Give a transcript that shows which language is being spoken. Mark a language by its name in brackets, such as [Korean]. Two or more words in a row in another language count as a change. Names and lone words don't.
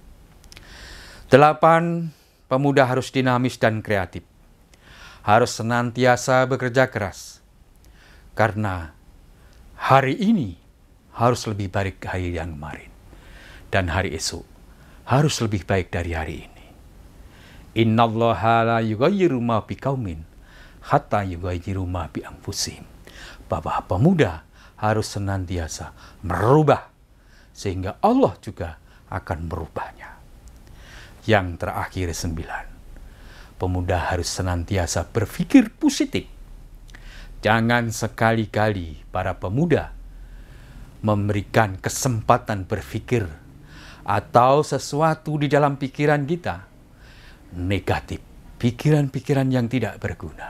[Indonesian] 8, pemuda harus dinamis dan kreatif. Harus senantiasa bekerja keras. Karena hari ini harus lebih baik hari yang kemarin. Dan hari esok harus lebih baik dari hari ini. [Arabic] إن الله لا يغير ما بقوم حتى يغيروا ما بأنفسهم. [Indonesian] Bahwa pemuda harus senantiasa merubah sehingga Allah juga akan merubahnya. Yang terakhir 9, pemuda harus senantiasa berpikir positif. Jangan sekali-kali para pemuda memberikan kesempatan berpikir atau sesuatu di dalam pikiran kita negatif, pikiran-pikiran yang tidak berguna.